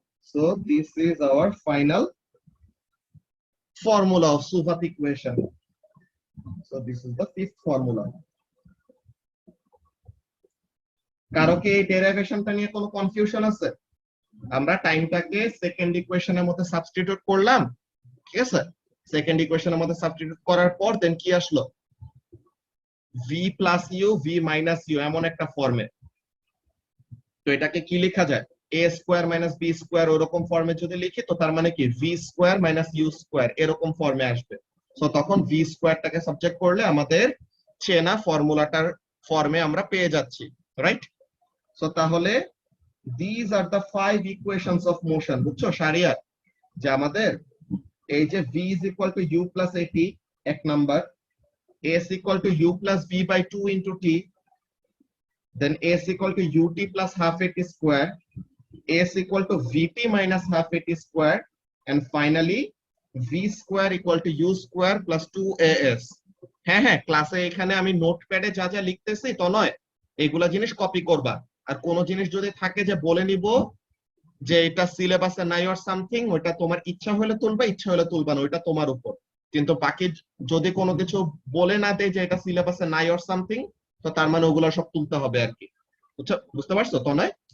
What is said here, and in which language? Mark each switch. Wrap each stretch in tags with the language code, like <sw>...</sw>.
<en>So this is our final formula of Suvat equation. So this is the fifth formula.</en> <bn>কারো কি এই ডেরিভেশনটা নিয়ে কোনো কনফিউশন আছে? আমরা টাইমটাকে সেকেন্ড ইকুয়েশনের মধ্যে সাবস্টিটিউট করলাম, ঠিক আছে? সেকেন্ড ইকুয়েশনের মধ্যে সাবস্টিটিউট করার পর দেন কি আসলো? v plus U V minus you এমন একটা ফর্মে। তো এটাকে কি লেখা যায়? a square minus b square ওরকম ফর্মে যদি লিখি তো তার মানে কি v square minus you square এরকম ফর্মে আসবে। সো তখন v স্কয়ারটাকে সাবজেক্ট করলে আমাদের চেনা ফর্মুলাটার ফর্মে আমরা পেয়ে যাচ্ছি, রাইট?</bn> <en>So তাহলে these are the 5 equations of motion, বুঝছো শারিয়ার?</en> <bn>যে আমাদের এই যে</bn> <en>v is equal to u plus at</en> <bn>এক number,</bn> <en>a is equal to u plus v by 2 into t, then a is equal to ut plus half at square, a is equal to vt minus half at square, and finally v square equal to u square plus 2as.</en> <bn>হ্যাঁ হ্যাঁ, ক্লাসে এখানে আমি নোটপ্যাডে যা যা লিখতেছি তো নয়, এগুলা জিনিস কপি করবা। আর কোন জিনিস যদি থাকে যে বলে নিব যে এটা সিলেবাসে নাই</bn> <en>or something,</en> <bn>ওটা তোমার ইচ্ছা হলে তুলবা, ইচ্ছা হলে তুলবা না, ওটা তোমার উপর। কিন্তু বাকি যদি কোনো কিছু বলে না দেয় যে এটা সিলেবাসে নাই</bn> <en>or something,</en> <bn>তো তার মানে ওগুলো সব তুলতে হবে আর কি, বুঝছো? বুঝতে পারছো তো নয়?</bn>